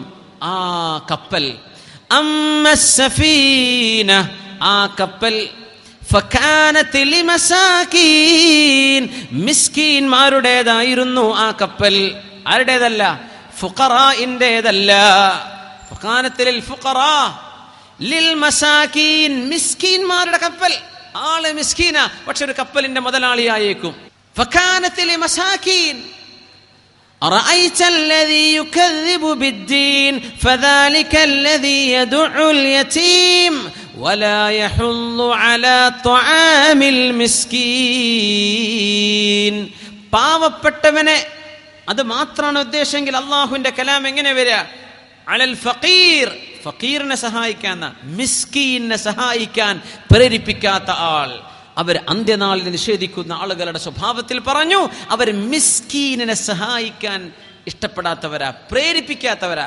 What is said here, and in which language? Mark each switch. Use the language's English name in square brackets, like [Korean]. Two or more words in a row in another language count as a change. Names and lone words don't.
[Malayalam] ആ കപ്പൽ അമ്മസ്സഫീന, ആ കപ്പൽ [Arabic] فكانت لمساكين, [Malayalam] മിസ്കീന്മാരുടേതായിരുന്നു ആ കപ്പൽ. ആരുടേതല്ല? ഫുഖറാഇന്റേതല്ല. [Arabic] فكانت للفقراء للمساكين, [Malayalam] മിസ്കീന്മാരുടെ കപ്പൽ. ആള് മിസ്കീന, പക്ഷെ ഒരു കപ്പലിന്റെ മുതലാളിയായേക്കും. [Arabic] فكانت لمساكين. أرأيت الذي يكذب بالدين فذلك الذي يدع اليتيم ولا يحض على طعام المسكين. [Malayalam] പാവപ്പെട്ടവനെ, അത് മാത്രമാണ് ഉദ്ദേശമെങ്കിൽ അള്ളാഹുവിന്റെ കലാം എങ്ങനെ വരിക? [Arabic] على الفقير, [Malayalam] ഫഖീറിനെ സഹായിക്കാൻ, മിസ്കീനെ സഹായിക്കാൻ പ്രേരിപ്പിക്കാത്ത ആൾ. അവർ അന്ത്യനാളിൽ നിഷേധിക്കുന്ന ആളുകളുടെ സ്വഭാവത്തിൽ പറഞ്ഞു, അവർ മിസ്കീനിനെ സഹായിക്കാൻ ഇഷ്ടപ്പെടാത്തവരാ, പ്രേരിപ്പിക്കാത്തവരാ.